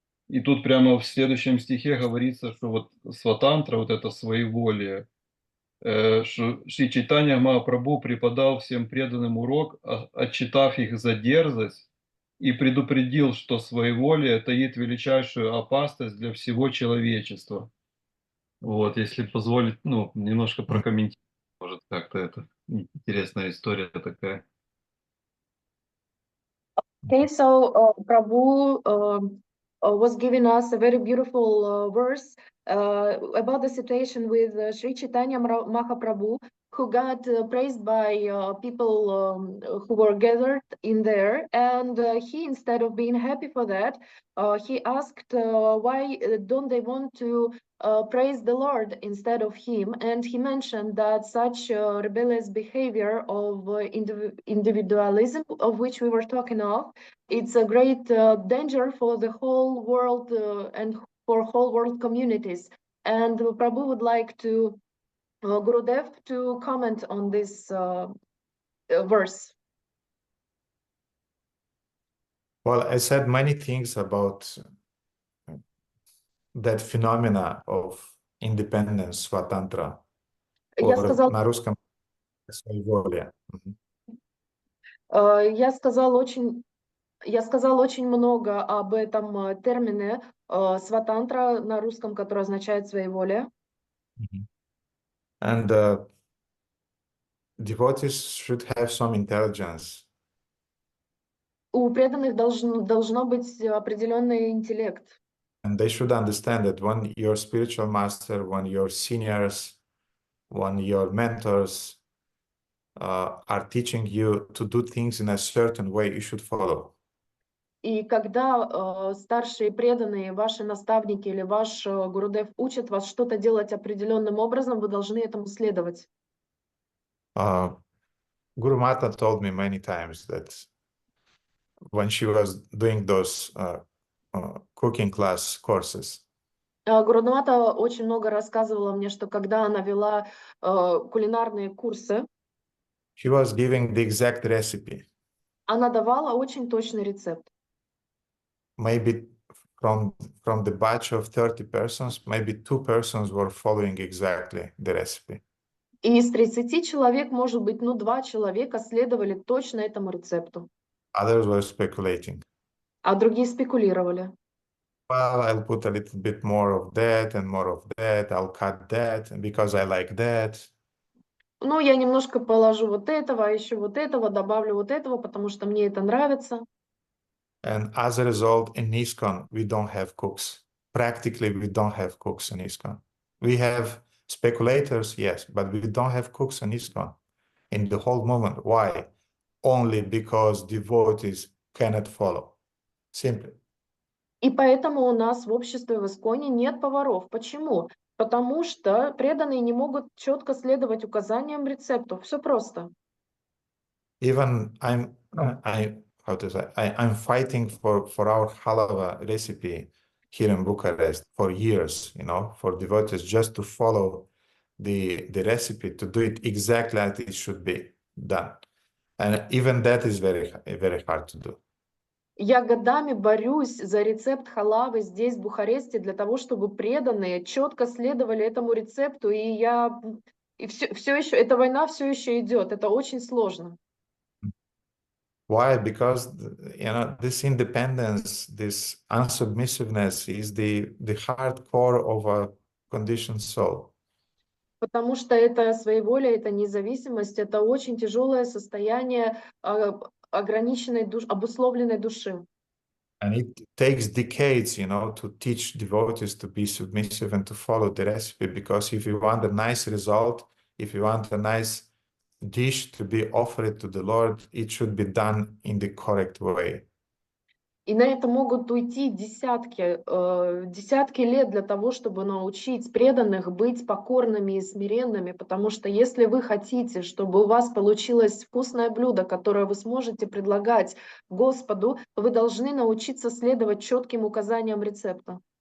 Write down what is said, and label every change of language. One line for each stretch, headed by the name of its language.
Russian: И тут прямо в следующем стихе говорится, что вот сватантра, вот это своеволие, что Шри Чайтанья Махапрабху преподал всем преданным урок, отчитав их за дерзость, и предупредил, что своеволие таит величайшую опасность для всего человечества. Вот, если позволить, немножко прокомментировать, может, как-то это интересная история такая.
English: Okay, so Prabhu was giving us a very beautiful verse about the situation with Sri Chaitanya Mahaprabhu, who got praised by people who were gathered in there. And he, instead of being happy for that, he asked why don't they want to praise the Lord instead of him. And he mentioned that such rebellious behavior of individualism, of which we were talking of, it's a great danger for the whole world and for whole world communities. And Prabhu would like to Gurudev to comment on this verse. Well, I said many things about that phenomena of independence, swatantra,
Russian: Я
English: or
Russian: сказал, на русском своеволие. я сказал очень много об этом термине сватантра на русском, который означает своеволие.
English: And devotees should have some intelligence.
Russian: У преданных должно быть определенный интеллект.
English: And they should understand that when your spiritual master, when your seniors, when your mentors are teaching you to do things in a certain way, you should follow.
Russian: И когда старшие преданные, ваши наставники или ваш Гурудев учат вас что-то делать определенным образом, вы должны этому следовать.
English: Guru Mata told me many times that when she was doing those cooking class courses,
Russian: Гурудмата очень много рассказывала мне, что когда она вела кулинарные курсы,
English: she was giving the exact recipe.
Russian: она давала очень точный рецепт.
English: Maybe from the batch of 30 persons, maybe 2 persons were following exactly the recipe.
Russian: И из 30 человек, может быть, 2 человека следовали точно этому рецепту.
English: Others were speculating.
Russian: А другие спекулировали.
English: Well, I'll put a little bit more of that and more of that. I'll cut that because I like that.
Russian: Ну, я немножко положу вот этого, а еще вот этого, добавлю вот этого, потому что мне это нравится.
English: And as a result, in ISKCON, we don't have cooks. Practically, we don't have cooks in ISKCON. We have speculators, yes, but we don't have cooks in ISKCON in the whole movement. Why? Only because devotees cannot follow. Simply.
Russian: И поэтому у нас в обществе в Исконе нет поваров. Почему? Потому что преданные не могут четко следовать указаниям рецепту. Все просто.
English: Even how to say, I'm fighting for our halava recipe here in Bucharest for years, for devotees just to follow the recipe, to do it exactly as it should be done. And even that is very, very hard to do.
Russian: Я годами борюсь за рецепт халавы здесь, в Бухаресте, для того, чтобы преданные четко следовали этому рецепту, и все еще, эта война все еще идет, это очень сложно.
English: Why? Because this independence, this unsubmissiveness is the hard core of a conditioned soul.
Russian: Потому что это своеволие, это независимость, это очень тяжелое состояние ограниченной души, обусловленной души.
English: And it takes decades, to teach devotees to be submissive and to follow the recipe. Because if you want a nice result, if you want a nice dish to be offered to the Lord, it should be done in the correct way.
Russian: И на это могут уйти десятки лет для того, чтобы научить преданных быть покорными и смиренными, потому что если вы хотите, чтобы у вас получилось вкусное блюдо, которое вы сможете предлагать Господу, вы должны научиться следовать четким указаниям рецепта.